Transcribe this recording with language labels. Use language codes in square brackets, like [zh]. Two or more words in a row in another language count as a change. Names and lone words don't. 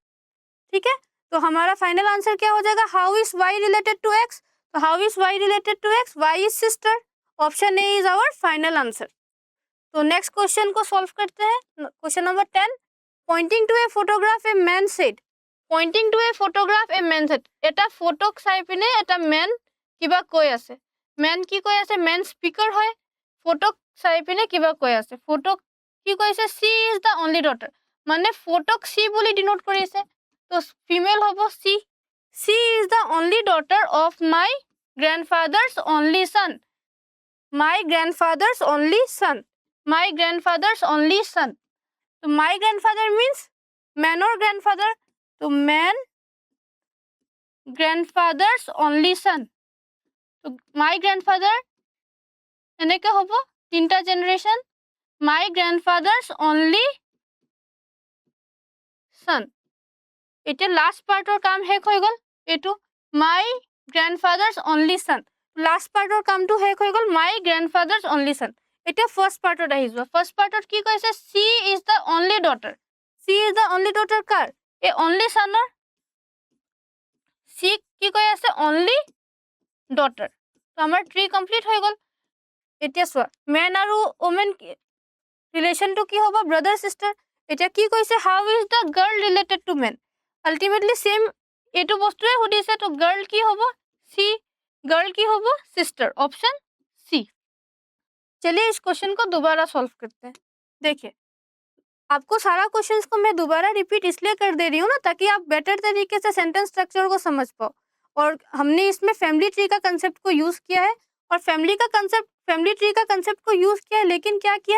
[hi] ठीक है, तो हमारा [en] final answer [hi] क्या हो जाएगा? [en] how is Y related to X? तो how is Y related to X? Y is sister. option A is our final answer. तो next question को सॉल्व [hi] करते हैं। [en] question number 10, pointing to a photograph a man said. pointing to a photograph a man said, [as] এটা ফটোক চাই পিনে এটা মেন কিবা কৈ আছে। মেন কি কৈ আছে? [en] man speaker [as] হয়। ফটোক চাই পিনে কিবা কৈ আছে। ফটোক কি কৈছে? [en] she is the only daughter, [as] মানে ফটোক সি বুলি ডিনোট কৰি আছে। তো ফিমেল হ'ব [en] সি। she is the only daughter of my grandfather's only son. my grandfather's only son. my grandfather's only son. तो my grandfather means man और ग्रैंडफादर। तो man grandfather's only son. [as] तो [en] my grandfather [as] এনেকে হ'ব তিনটা জেনারেশন। [en] my grandfather's only son. [as] এতিয়া [en] last partৰ [as] কাম শেষ হৈ গ'ল। এইটো [en] my grandfather's only son. last partৰ [as] কামটো শেষ হৈ গ'ল। [en] my grandfather's only son. [as] এতিয়া [en] first partত [as] আহি যোৱা। [en] first partত [as] কি কৈছে? [en] she is the only daughter. she is the only daughter [as] কাৰ? এই [en] only sonৰ। সি [as] কি কৈ আছে? [en] only daughter. [as] তো আমাৰ ট্ৰি কমপ্লিট হৈ গ'ল। এতিয়া চোৱা, মেন আৰু ওমেন ৰিলেশ্যনটো কি হ'ব? [en] brother sister. [as] এতিয়া কি কৈছে? [en] how is the girl related to man? [as] আল্টিমেটলি সেম এইটো বস্তুৱে সুধিছে। তো গাৰ্ল কি হ'ব? সি। [hi] गर्ल की हो वो सिस्टर, [en] option C. [hi] चलिए इस क्वेश्चन को दोबारा सॉल्व करते हैं। देखिए, आपको सारा क्वेश्चंस को मैं दोबारा रिपीट इसलिए कर दे रही हूँ ना, ताकि आप बेटर तरीके से [en] sentence structure [hi] को समझ पाओ। और हमने इसमें [en] family tree [hi] का कंसेप्ट को यूज किया है, और [en] family tree [hi] का कंसेप्ट को यूज किया है, लेकिन क्या किया है?